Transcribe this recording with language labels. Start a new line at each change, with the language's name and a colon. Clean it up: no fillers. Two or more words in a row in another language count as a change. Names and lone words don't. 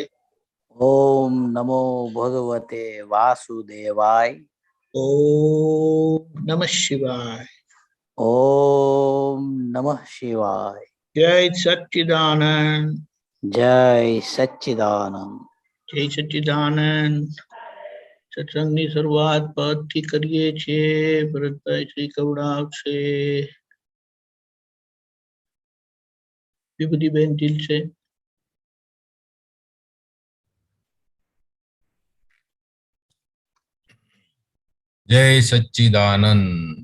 Sanskrit: ओम नमो भगवते वासुदेवाय। ओम नमः शिवाय। ओम नमः शिवाय। जय सच्चिदानंद। जय सच्चिदानंद। जय सच्चिदानंद।
Gujarati: સત્સંગની શરૂઆત પદથી કરીએ છીએ ભરતભાઈ શ્રી કવડાવશે. વિભૂતિબેન ઢીલશે.
Sanskrit: जय सच्चिदानंद।